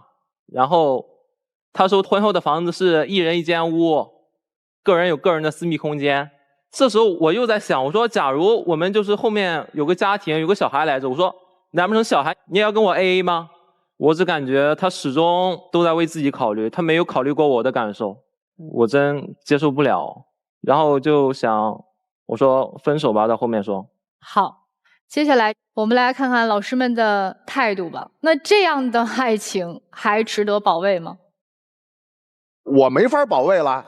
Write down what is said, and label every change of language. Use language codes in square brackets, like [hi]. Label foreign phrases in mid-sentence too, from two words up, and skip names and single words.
[zh] 然後他說婚後的房子是1人1間屋，個人有個人的私密空間。這時候我又在想，我說假如我們就是后面有個家庭有個小孩來着，我說難不成小孩你也要跟我 AA 嗎？我只感覺他始終都在為自己考慮，他沒有考慮過我的感受，我真接受不了。然後就想我說分手吧，到後面說。好，接下來我們來看看老師們的態度吧。那這樣的愛情還值得保衛嗎？我没法保衛了